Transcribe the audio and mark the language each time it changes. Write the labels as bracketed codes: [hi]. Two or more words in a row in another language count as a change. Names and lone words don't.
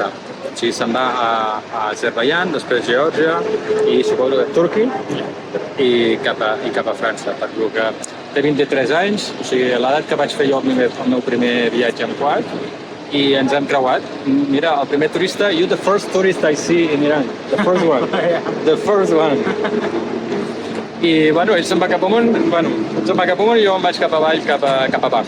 [ca] O sigui, se'n va a Azerbaiyán, després Geòrgia i suposo que Turquia i cap a França. Perquè que té 23 anys, o sigui, a l'edat que vaig fer jo el meu primer viatge en quad, i ens hem creuat. Mira, el primer turista, [en] you're the first tourist I see in Iran. The first one. The first one. [ca] I, bueno, ell se'n va cap amunt, i jo em vaig cap avall, cap a baix.